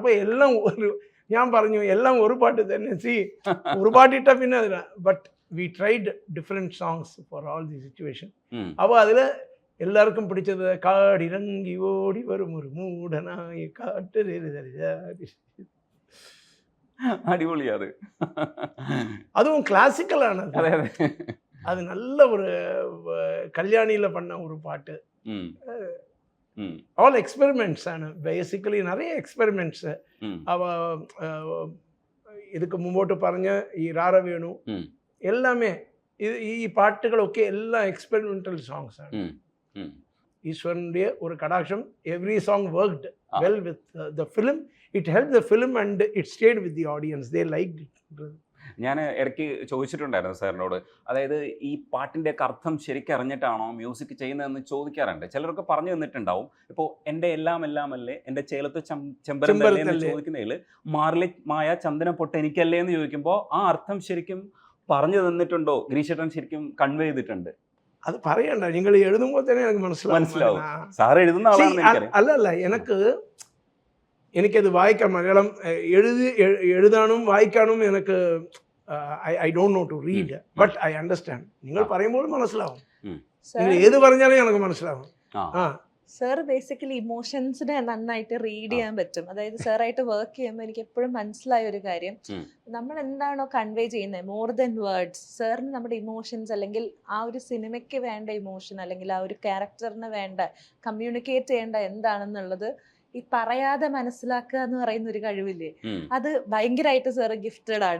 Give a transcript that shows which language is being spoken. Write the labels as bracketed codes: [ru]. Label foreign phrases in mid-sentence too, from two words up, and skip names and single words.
[ml] അപ്പോൾ എല്ലാം ഒരു, ഞാൻ പറഞ്ഞു എല്ലാം ഒരു പാട്ട് തന്നെ. ഒരു പാട്ടിട്ട പിന്നെ അതിന് [en] but we tried different songs for all the situation. [ml] അപ്പോൾ അതിൽ എല്ലാവർക്കും പിടിച്ചത് കാടിറങ്ങി ഓടി വരും ഒരു മൂടനായി കാട്ട്. അടിപൊളിയാണ്. [ta] அதுவும் கிளாசிக்கலான, அது நல்ல ஒரு கல்யாணியில பண்ண ஒரு பாட்டு. [en] all experiments [ml] ആണ് ബേസിക്കലി, நிறைய എക്സ്പെരിമെന്റ്സ്. അവ இதுக்கு മുമ്പോട്ട് പറഞ്ഞ ഈ രാരവേണു എല്ലാമേ ഈ പാട്ടുകളൊക്കെ എല്ലാം [en] experimental songs [ml] ആണ്. ഈശ്വരൻ്റെ ഒരു കടാക്ഷം. [en] every song worked well with the film. it help the film and it stayed with the audience. they liked it. [ml] ഞാൻ ഇടയ്ക്ക് ചോദിച്ചിട്ടുണ്ടായിരുന്നു സാറിനോട്, അതായത് ഈ പാട്ടിൻ്റെ ഒക്കെ അർത്ഥം ശരിക്കും അറിഞ്ഞിട്ടാണോ മ്യൂസിക് ചെയ്യുന്നതെന്ന് ചോദിക്കാറുണ്ട്. ചിലരൊക്കെ പറഞ്ഞു തന്നിട്ടുണ്ടാവും. ഇപ്പോൾ എൻ്റെ എല്ലാം അല്ലേ, എൻ്റെ ചേലത്ത് ചെമ്പരന്തല്ലേ എന്ന് ചോദിക്കുന്നതിൽ മാറിലെ മായ ചന്ദന പൊട്ട് എനിക്കല്ലേ എന്ന് ചോദിക്കുമ്പോൾ ആ അർത്ഥം ശരിക്കും പറഞ്ഞു തന്നിട്ടുണ്ടോ? ഗിരീഷേട്ടൻ ശരിക്കും കൺവേ ചെയ്തിട്ടുണ്ട്? അത് പറയണ്ട, നിങ്ങൾ എഴുതുമ്പോൾ തന്നെ എനിക്ക് മനസ്സിലാവും. സാർ എഴുതുന്ന ആളാണ്. അല്ലല്ല, എനിക്കത് വായിക്കാം. മലയാളം എഴുതാനും വായിക്കാനും എനിക്ക് [en] I don't know to read, but I understand. [ml] നിങ്ങൾ പറയുമ്പോൾ മനസ്സിലാവും. നിങ്ങൾ ഏത് പറഞ്ഞാലും എനിക്ക് മനസ്സിലാവും. സാർ ബേസിക്കലി ഇമോഷൻസിനെ നന്നായിട്ട് റീഡ് ചെയ്യാൻ പറ്റും. അതായത് സാറായിട്ട് വർക്ക് ചെയ്യുമ്പോൾ എനിക്ക് എപ്പോഴും മനസ്സിലായ ഒരു കാര്യം, നമ്മൾ എന്താണോ കൺവേ ചെയ്യുന്നത് [en] more than words, [ml] സാറിന് നമ്മുടെ ഇമോഷൻസ് അല്ലെങ്കിൽ ആ ഒരു സിനിമയ്ക്ക് വേണ്ട ഇമോഷൻ അല്ലെങ്കിൽ ആ ഒരു ക്യാരക്ടറിന് വേണ്ട കമ്മ്യൂണിക്കേറ്റ് ചെയ്യേണ്ട എന്താണെന്നുള്ളത് ഈ പറയാതെ മനസ്സിലാക്കുക എന്ന് പറയുന്ന ഒരു കഴിവില്ലേ, അത് ഭയങ്കരമായിട്ട് സാറ് ഗിഫ്റ്റഡ് ആണ്.